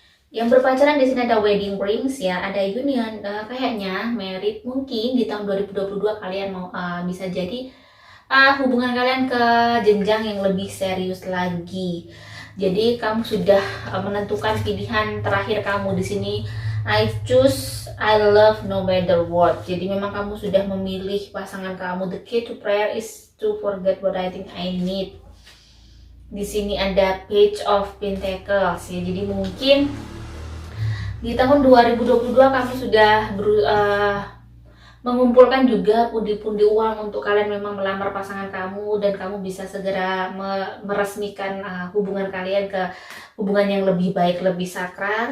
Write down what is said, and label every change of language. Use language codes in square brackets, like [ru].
[id] Yang berpacaran di sini ada wedding rings ya, ada union, kayaknya married. Mungkin di tahun 2022 kalian mau bisa jadi hubungan kalian ke jenjang yang lebih serius lagi. Jadi kamu sudah menentukan pilihan terakhir kamu di sini. [en] I choose, I love no matter what. [id] Jadi memang kamu sudah memilih pasangan kamu. [en] The key to prayer is to forget what I think I need. [id] Di sini ada Page of Pentacles ya. Jadi mungkin di tahun 2022 kamu sudah mengumpulkan juga pundi-pundi uang untuk kalian memang melamar pasangan kamu, dan kamu bisa segera meresmikan hubungan kalian ke hubungan yang lebih baik, lebih sakral.